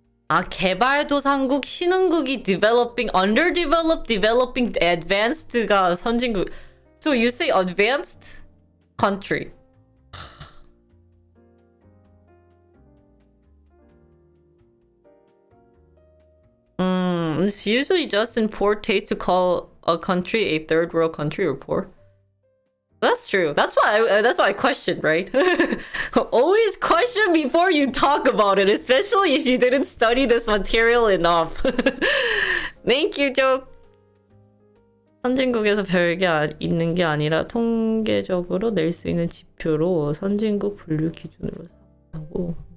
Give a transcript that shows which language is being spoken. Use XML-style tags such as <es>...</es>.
<ko>아, 개발도상국, 신흥국이</ko> <en>developing, underdeveloped, developing, advanced</en> <ko>가 선진국.</ko> <en>So you say advanced country. It's usually just in poor taste to call a country a third world country or poor. That's true. That's why I questioned, right? Always question before you talk about it, especially if you didn't study this material enough. Thank you, joke.</en> <ko>선진국에서 별게 있는 게 아니라 통계적으로 낼 수 있는 지표로 선진국 분류 기준으로 하고.</ko>